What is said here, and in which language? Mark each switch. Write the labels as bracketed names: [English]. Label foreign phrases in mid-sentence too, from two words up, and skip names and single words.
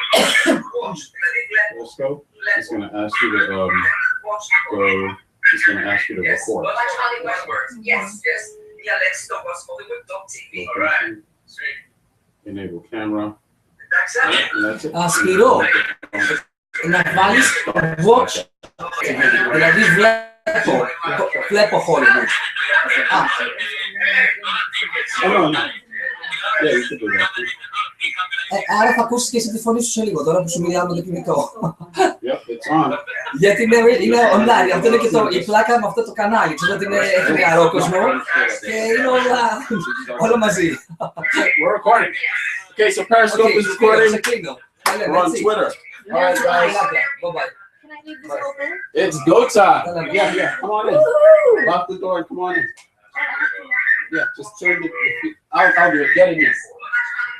[English] Periscope is going to ask you to go. It's going to ask you to record. Location, enable camera. And that's it. [Greek] Σπύρο, να βάλεις watch, δηλαδή βλέπω Hollywood. [English] Oh, no. Yeah, you should do that. [Greek] Άρα θα ακούσεις και εσύ τη φωνή σου σε λίγο, τώρα που σου μιλάω με το κινητό. [English] Yep, it's on. [Greek] Γιατί είναι online, αυτό είναι και η πλάκα με αυτό το κανάλι, ξέρω ότι έχει νεαρό κόσμο και είναι όλα μαζί. [English] We're recording. Okay, so Periscope is recording. We're on Twitter. All right, guys. Bye-bye. Can I leave this open? It's go time. Yeah. Come on in. Woohoo! Lock the door and come on in. Yeah, just turn the. I'll do it.